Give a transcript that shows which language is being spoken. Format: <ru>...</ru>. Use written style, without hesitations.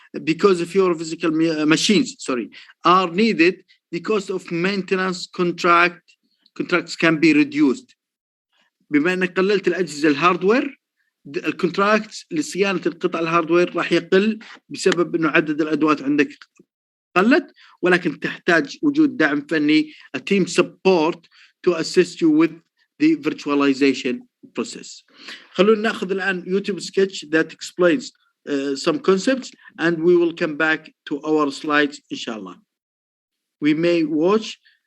<en>Because fewer physical machines are needed, the cost of maintenance contracts can be reduced.</en> <ar>بما انك قللت الاجهزه الهاردوير، الكونتراكت لصيانه القطع الهاردوير راح يقل بسبب انه عدد الادوات عندك قلت، ولكن تحتاج وجود دعم فني،</ar> <en>a team support to assist you with the virtualization process.</en> <ar>خلونا ناخذ الان</ar> <en>YouTube sketch that explains some concepts, and we will come back to our slides, inshallah. We may watch.</en>